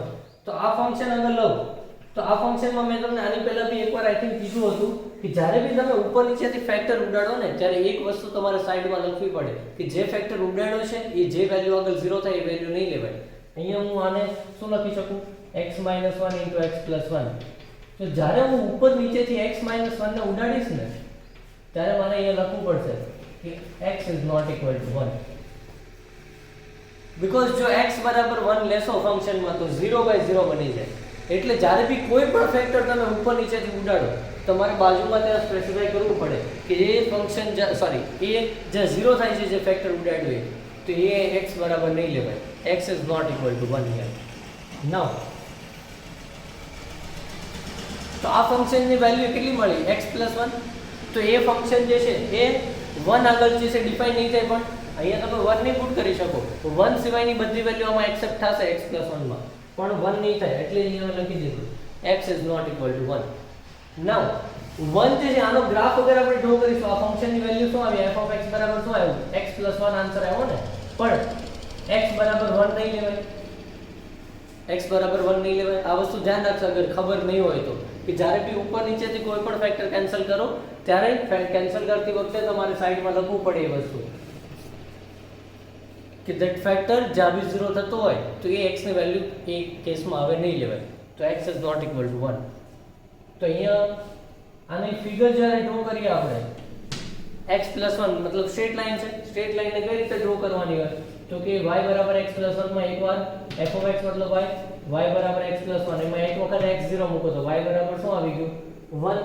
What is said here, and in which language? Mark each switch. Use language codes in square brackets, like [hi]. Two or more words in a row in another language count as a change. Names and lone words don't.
[gu] તો આ ફંક્શન અગર લઉં તો આ ફંક્શનમાં મેં તમને આની પહેલા બી એકવાર [en] I think [gu] કીધું હતું કે જ્યારે બી તમે ઉપર નીચેથી ફેક્ટર ઉડાડો ને ત્યારે એક વસ્તુ તમારે સાઈડમાં લખવી પડે કે જે ફેક્ટર ઉડાડ્યો છે એ જે વેલ્યુ આગળ 0 થાય એ વેલ્યુ નહીં લેવાય. અહીંયા હું આને શું લખી શકું? x - 1 into x + 1. તો જ્યારે હું ઉપર નીચેથી x - 1 ને ઉડાડીશ ને ત્યારે મને અહીંયા લખવું પડશે કે [en] x is not equal to 1. [gu] બીકોઝ જો x બરાબર 1 લેશો ફંક્શનમાં તો 0/0 બની જાય. એટલે જ્યારે બી કોઈ પણ ફેક્ટર તમે ઉપર નીચેથી ઉડાડો તમારે બાજુમાં ત્યાં સ્પેસિફાઈ કરવું પડે કે એ ફંક્શન એ જ્યાં 0 થાય છે જે ફેક્ટર ઉડાડ્યું તો એ x બરાબર નહીં લેવાય. [en] x is not equal to 1 here. Now [gu] તો આ ફંક્શનની વેલ્યુ કેટલી મળી? x + 1. તો એ ફંક્શન જે છે એ 1 આગળ જે છે ડિફાઇન નહીં થાય, પણ અહીંયા તમે 1 નહીં પુટ કરી શકો. 1 સિવાયની બધી વેલ્યુ આમાં એક્સેપ્ટ થશે x + 1 માં, પણ 1 નહીં થાય એટલે અહીંયા લખી દીધું [en] x is not equal to 1. [gu] નાઉ 1 જે છે આનો ગ્રાફ વગર આપણે ડ્રો કરીશું. આ ફંક્શનની વેલ્યુ શું આવી? f(x) બરાબર શું આવ્યું? x + 1 આન્સર આવ્યો ને. પણ x બરાબર 1 નહીં લેવાય. x બરાબર 1 નહીં લેવાય. આ વસ્તુ ધ્યાન રાખજો અગર ખબર નહીં હોય તો, કે જ્યારે બી ઉપર નીચેથી કોઈ પણ ફેક્ટર કેન્સલ કરો ત્યારે કેન્સલ કરતી વખતે તમારે સાઈડમાં લખવું પડે એ વસ્તુ કે [en] that factor [gu] જ્યાં બી 0 થતો હોય તો એ x ની વેલ્યુ એ કેસમાં હવે નહીં લેવાય. તો [en] x is not equal to 1. [gu] તો અહીંયા આની ફિગર જ્યારે ડ્રો કરીએ આપણે x + 1 મતલબ [en] straight line [gu] છે. [en] straight lineને [gu] કઈ રીતે ડ્રો કરવાની હોય તો કે y બરાબર x + 1 માં એકવાર f(x) મતલબ y બરાબર x + 1 એમાં એક વખત x0 મૂકો તો y બરાબર શું આવી ગયું? 1.